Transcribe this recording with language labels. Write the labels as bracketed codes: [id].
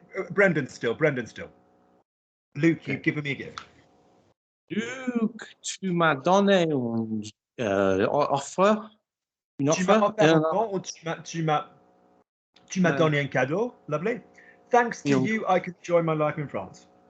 [en] Brendan still. Luke, you've given me a gift. [fr] Luke, tu m'as donné une offre. Une tu m'as offre. offert ou tu m'as donné un cadeau. [en] Lovely. Thanks to you, I can enjoy my life in France.